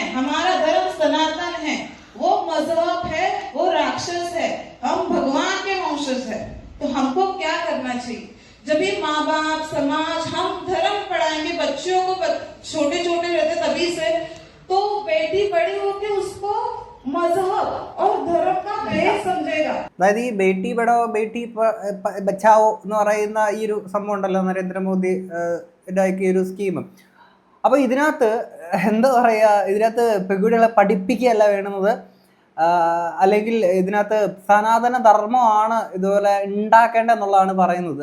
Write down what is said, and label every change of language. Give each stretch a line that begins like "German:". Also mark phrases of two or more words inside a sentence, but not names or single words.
Hindi: हमारा धर्म सनातन है, वो मजहब है, वो राक्षस है, हम भगवान के वंशज है. समाज, हम धर्म पढ़ाएंगे बच्चों को, छोटे छोटे रहते तभी से, तो बेटी बड़ी होके उसको मजहब और धर्म का बेस समझेगा.
Malayalam: അതായത് ഈ
Hindi: बेटी पढ़ाओ बेटी बचाओ
Malayalam: എന്ന് പറയുന്ന ഈ ഒരു സംഭവം ഉണ്ടല്ലോ, നരേന്ദ്രമോദി ഇതാക്കിയ ഒരു സ്കീം. അപ്പൊ ഇതിനകത്ത് എന്താ പറയാ, ഇതിനകത്ത് പെൺകുട്ടികളെ പഠിപ്പിക്കുകയല്ല വേണ്ടുന്നത്, അല്ലെങ്കിൽ ഇതിനകത്ത് സനാതന ധർമ്മമാണ് ഇതുപോലെ ഉണ്ടാക്കേണ്ടതെന്നുള്ളതാണ് പറയുന്നത്.